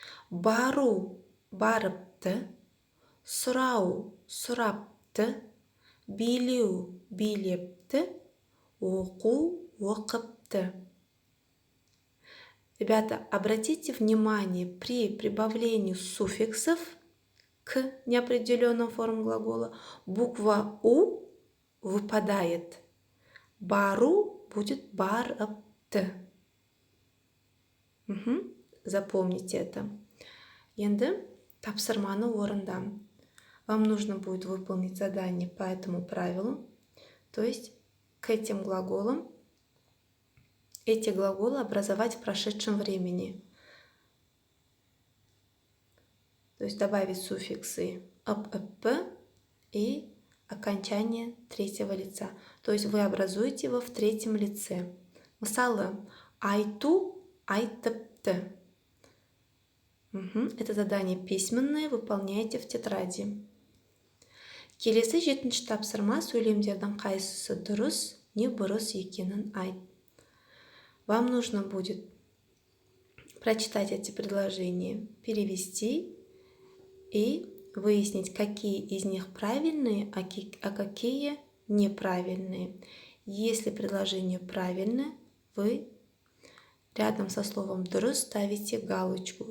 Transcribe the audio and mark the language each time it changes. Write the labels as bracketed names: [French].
[Kazakh] Бару барыпты, сұрау сұрапты, билеу билепті, оқу оқыпты. [Russian] Ребята, обратите внимание, при прибавлении суффиксов к неопределенной форме глагола буква «у» выпадает. [Kazakh] Бару [Russian] будет [Kazakh] барыпты. [Russian] Запомните это. [Kazakh] Енді тапсырманы орындам. [Russian] Вам нужно будет выполнить задание по этому правилу. То есть к этим глаголам, эти глаголы образовать в прошедшем времени. То есть добавить суффиксы «ып», и окончание третьего лица. То есть вы образуете его в третьем лице. [Kazakh] Мысалы, айту, айтыпты. [Russian] Это задание письменное, выполняйте в тетради. [Kazakh] Келесі 7-ші тапсырма сөйлемдердің қайсысы дұрыс, не бұрыс екенін айт. [Russian] Вам нужно будет прочитать эти предложения, перевести и выяснить, какие из них правильные, а какие неправильные. Если предложение правильное, вы рядом со словом «дұрыс» ставите галочку.